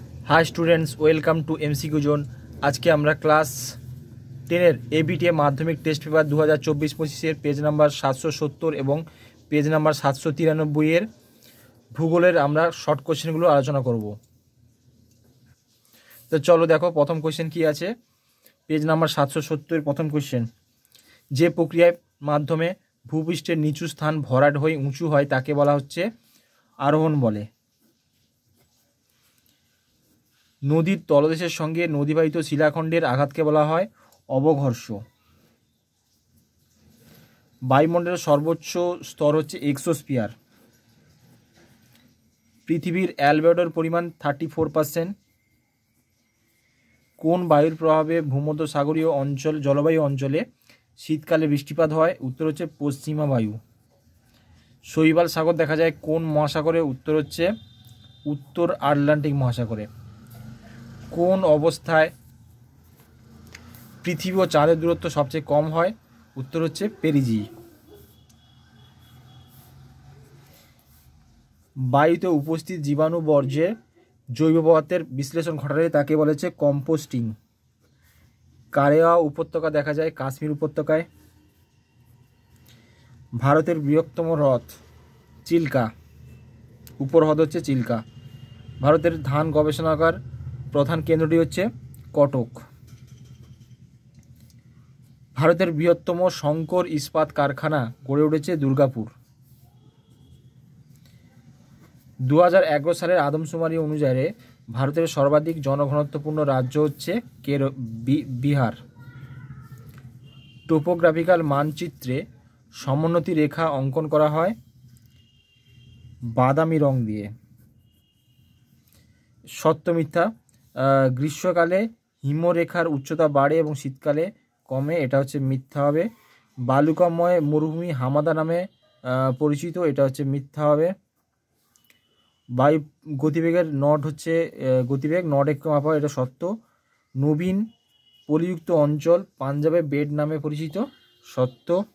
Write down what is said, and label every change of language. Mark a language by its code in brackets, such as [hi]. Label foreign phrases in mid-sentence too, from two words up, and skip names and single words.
[en] Hi students welcome to MCQ zone. [bn] আজকে আমরা ক্লাস 10 এবিটিএ মাধ্যমিক [en] test paper 2024-25 page number 770 [bn] এবং [en] page number 793 [bn] ভূগোলের আমরা শর্ট কোশ্চেনগুলো আলোচনা করব। তো চলো দেখো প্রথম কোশ্চেন কী আছে [en] page number 770 [bn] প্রথম কোশ্চেন, যে প্রক্রিয়ার মাধ্যমে ভূপৃষ্ঠের নিচু স্থান ভরাট হয়ে উঁচু হয় তাকে বলা হচ্ছে আরোহণ বলে। নদীর তলদেশের সঙ্গে নদীবাহিত শিলাখণ্ডের আঘাতকে বলা হয় অবঘর্ষ। বায়ুমণ্ডলের সর্বোচ্চ স্তর হচ্ছে এক্সোস্ফিয়ার। পৃথিবীর অ্যালবেডোর পরিমাণ 34%। কোন বায়ুর প্রভাবে ভূমধ্যসাগরীয় অঞ্চল জলবায়ু অঞ্চলে শীতকালে বৃষ্টিপাত হয়? উত্তর হচ্ছে পশ্চিমা বায়ু। শৈবাল সাগর দেখা যায় কোন মহাসাগরে? উত্তর হচ্ছে উত্তর আটলান্টিক মহাসাগরে। কোন অবস্থায় পৃথিবী আর চাঁদের দূরত্ব সবচেয়ে কম হয়? উত্তর হচ্ছে পেরিজি। বায়ুতে উপস্থিত জীবাণু বর্জ্যে জৈব পদার্থের বিশ্লেষণ ঘটালে তাকে বলা হচ্ছে কম্পোস্টিং। কারেআ উপত্যকা দেখা যায় কাশ্মীর উপত্যকায়। ভারতের বৃহত্তম হ্রদ চিল্কা, উপর হ্রদ হচ্ছে চিল্কা। ভারতের ধান গবেষণাগার প্রধান কেন্দ্রটি হচ্ছে কটক। ভারতের বৃহত্তম শংকর ইস্পাত কারখানা গড়ে উঠেছে দুর্গাপুর। 2011 সালের আদমশুমারি অনুসারে ভারতের সর্বাধিক জনঘনত্বপূর্ণ রাজ্য হচ্ছে বিহার। টোপোগ্রাফিক্যাল মানচিত্রে সমোন্নতি রেখা অঙ্কন করা হয় বাদামি রং দিয়ে। সত্য মিথ্যা? গ্রীষ্মকালে হিমরেখার উচ্চতা বাড়ে আর শীতকালে কমে, এটা হচ্ছে মিথ্যা হবে। বালুকাময় মরুভূমি হামাদা নামে পরিচিত, এটা হচ্ছে মিথ্যা হবে। বায়ু গতিবেগের নট হচ্ছে গতিবেগ নট এক মাপা, এটা সত্য। নবীন পলিযুক্ত অঞ্চল পাঞ্জাবে বেড নামে পরিচিত, সত্য।